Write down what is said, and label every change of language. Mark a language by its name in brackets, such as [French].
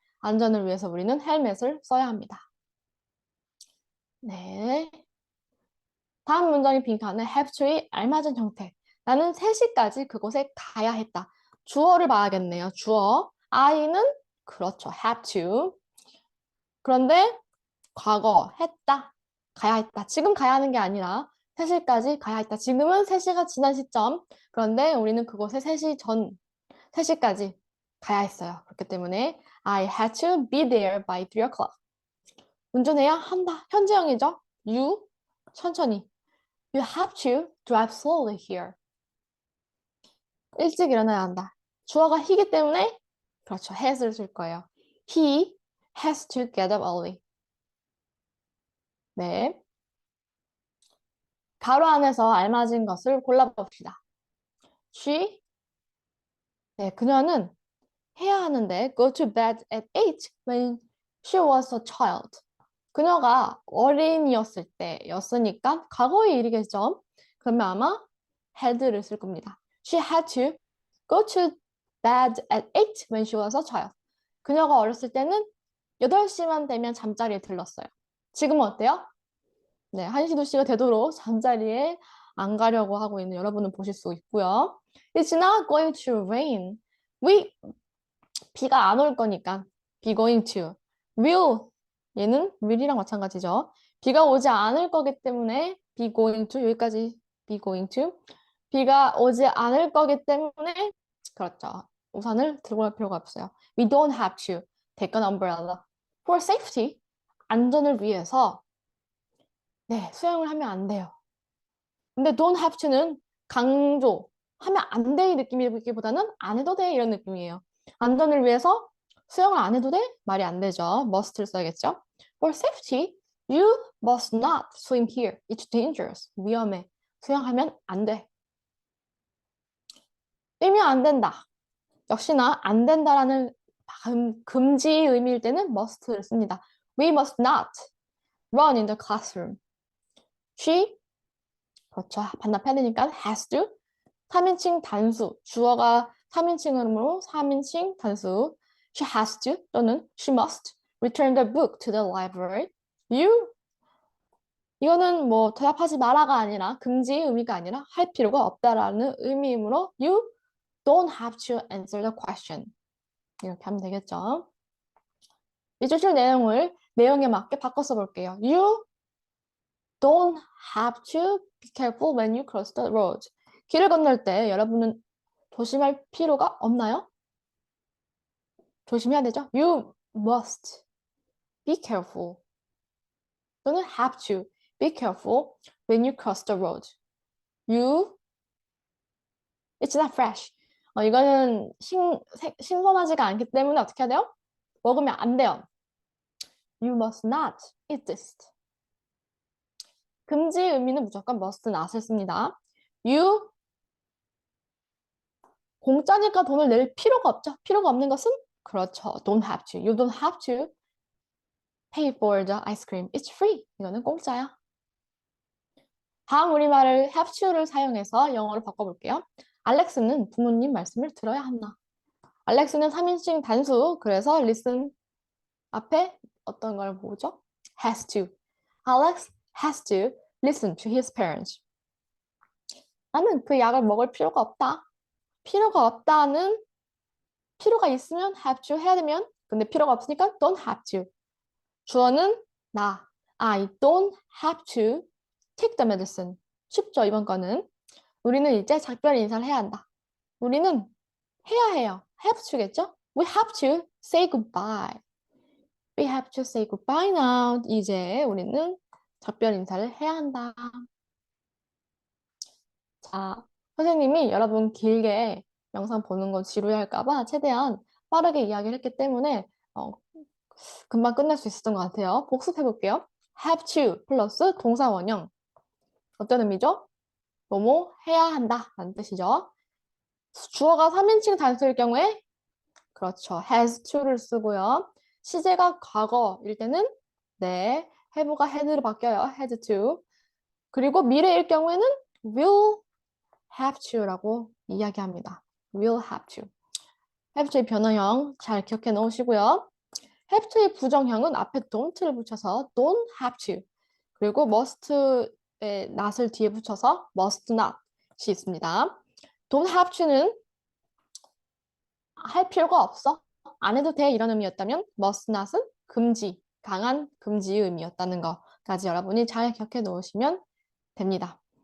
[Korean] 안전을 위해서 우리는 헬멧을 써야 합니다. 네. 다음 문장의 빈칸에 have to의 알맞은 형태. 나는 3시까지 그곳에 가야 했다. 주어를 봐야겠네요. 주어. I는 그렇죠. have to. 그런데 과거 했다. 가야 했다. 지금 가야 하는 게 아니라 3시까지 가야 했다. 지금은 3시가 지난 시점. 그런데 우리는 그곳에 3시 전, 3시까지 가야 했어요. 그렇기 때문에 [English] I had to be there by 3 o'clock. [Korean] 운전해야 한다. 현재형이죠. You, 천천히. [English] You have to drive slowly here. [Korean] 일찍 일어나야 한다. 주어가 he이기 때문에 그렇죠. [English] has를 [Korean] 쓸 거예요. [English] He has to get up early. 네. [Korean] 가로 안에서 알맞은 것을 골라봅시다. [English] She, 네, [Korean] 그녀는 해야 하는데 [English] go to bed at 8 when she was a child. [Korean] 그녀가 어린이였을 때였으니까 과거의 일이겠죠. 그러면 아마 had를 쓸 겁니다. [English] She had to go to bed at 8 when she was a child. [Korean] 그녀가 어렸을 때는 8시만 되면 잠자리에 들렀어요. 지금은 어때요? 네, 1시, 2시가 되도록 잠자리에 안 가려고 하고 있는 여러분은 보실 수 있고요. [English] It's not going to rain. [Korean] 비가 안 올 거니까 [English] be going to. [Korean] will, 얘는 will이랑 마찬가지죠. 비가 오지 않을 거기 때문에 be going to, 여기까지 be going to. 비가 오지 않을 거기 때문에 그렇죠. 우산을 들고 갈 필요가 없어요. [English] We don't have to take an umbrella. For safety, [Korean] 안전을 위해서 네, 수영을 하면 안 돼요. 근데 don't have to는 강조, 하면 안 돼 이 느낌이기보다는 안 해도 돼 이런 느낌이에요. 안전을 위해서 수영을 안 해도 돼? 말이 안 되죠. must를 써야겠죠. [English] For safety, you must not swim here. It's dangerous. [Korean] 위험해. 수영하면 안 돼. 뛰면 안 된다. 역시나 안 된다라는 금지 의미일 때는 must를 씁니다. [English] We must not run in the classroom. [Korean] She, 그렇죠. 반납해야 되니까 has to. 3인칭 단수. 주어가 3인칭으로 3인칭 단수. [English] She has to 또는 she must return the book to the library. [Korean] You 이거는 뭐 대답하지 마라가 아니라 금지 의미가 아니라 할 필요가 없다라는 의미이므로 [English] you don't have to answer the question. [Korean] 이렇게 하면 되겠죠. 밑줄 내용에 맞게 바꿔 써볼게요. [English] You don't have to be careful when you cross the road. [Korean] 길을 건널 때 여러분은 조심할 필요가 없나요? 조심해야 되죠? [English] You must be careful 또는 have to be careful when you cross the road. You, it's not fresh. [Korean] 이거는 신선하지가 않기 때문에 어떻게 해야 돼요? 먹으면 안 돼요. [English] You must not eat this. [Korean] 금지 의미는 무조건 must not을 씁니다. You, 공짜니까 돈을 낼 필요가 없죠. 필요가 없는 것은 그렇죠. [English] Don't have to. You don't have to pay for the ice cream. It's free. [Korean] 이거는 공짜야. 다음 우리말을 have to를 사용해서 영어로 바꿔볼게요. 알렉스는 부모님 말씀을 들어야 한다. 알렉스는 3인칭 단수, 그래서 listen 앞에 어떤 걸 보죠? [English] has to. Alex has to listen to his parents. [Korean] 나는 그 약을 먹을 필요가 없다. 필요가 없다는 필요가 있으면 have to 해야 되면 근데 필요가 없으니까 don't have to. 주어는 나. [English] I don't have to take the medicine. [Korean] 쉽죠, 이번 거는. 우리는 이제 작별 인사를 해야 한다. 우리는 해야 해요. [English] have to겠죠? We have to say goodbye. We have to say goodbye now. [Korean] 이제 우리는 작별 인사를 해야 한다. 자, 선생님이 여러분 길게 영상 보는 거 지루할까 봐 최대한 빠르게 이야기를 했기 때문에 금방 끝날 수 있었던 것 같아요. 복습해 볼게요. have to 플러스 동사 원형. 어떤 의미죠? 뭐뭐 해야 한다 라는 뜻이죠. 주어가 3인칭 단수일 경우에 그렇죠. has to를 쓰고요. 시제가 과거일 때는 네, have가 had로 바뀌어요. [English] had to. [Korean] 그리고 미래일 경우에는 will have to라고 이야기합니다. [English] will have to. [Korean] have to의 변화형 잘 기억해 놓으시고요. have to의 부정형은 앞에 don't를 붙여서 don't have to. 그리고 must의 not을 뒤에 붙여서 must not이 있습니다. don't have to는 할 필요가 없어. 안 해도 돼 이런 의미였다면 must not은 금지, 강한 금지의 의미였다는 거까지 여러분이 잘 기억해 놓으시면 됩니다.